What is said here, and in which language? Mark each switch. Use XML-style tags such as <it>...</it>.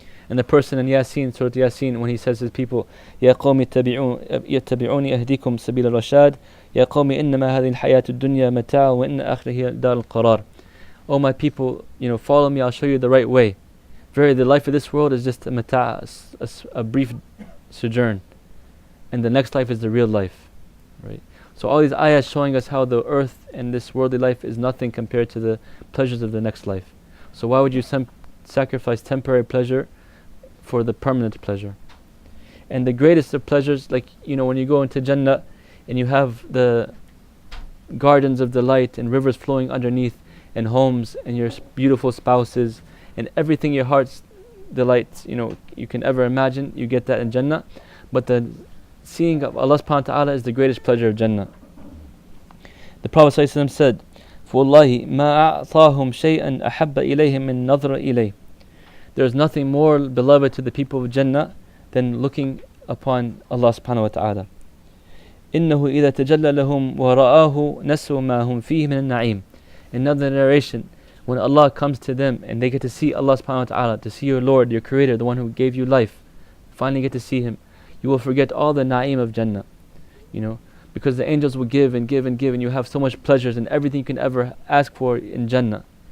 <en>And the person in Yasin, Surah Yasin, when he says to his people,</en> <ar>يَا قَوْمِ اتَّبِعُونِ أَهْدِكُمْ سَبِيلَ الرَّشَادِ يَا قَوْمِ إِنَّمَا هَذِهِ الْحَيَاةُ الدُّنْيَا مَتَاعٌ وَإِنَّ آخِرَهَ هِيَ دَارُ الْقَرَارِ.</ar> <en>Oh my people, follow me, I'll show you the right way. Verily, the life of this world is just a brief sojourn, and the next life is the real life, right? So all these ayahs showing us how the earth and this worldly life is nothing compared to the pleasures of the next life. So why would you sacrifice temporary pleasure for the permanent pleasure? And the greatest of pleasures, like when you go into Jannah and you have the gardens of delight and rivers flowing underneath and homes and your beautiful spouses and everything your heart's delights you can ever imagine, you get that in Jannah. But the seeing of Allah subhanahu wa ta'ala is the greatest pleasure of Jannah. The Prophet ﷺ said,</en> <ar>فَوَاللَّهِ مَا أَعْطَاهُمْ شَيْئًا أَحَبَّ إِلَيْهِمْ مِنْ نَظْرَ إِلَيْهِ.</ar> <en>There is nothing more beloved to the people of Jannah than looking upon Allah subhanahu wa ta'ala.</en> <ar>إِنَّهُ إِذَا تَجَلَّى لَهُمْ وَرَآهُ نَسُوا مَا هُمْ فِيهِ مِنَ النَّعِيمِ.</ar> <en>Another narration, when Allah comes to them and they get to see Allah subhanahu wa ta'ala, to see your Lord, your Creator, the one who gave you life, finally get to see Him, you will forget all the na'im of Jannah, because the angels will give and give and give, and you have so much pleasures and everything you can ever ask for in Jannah.</en>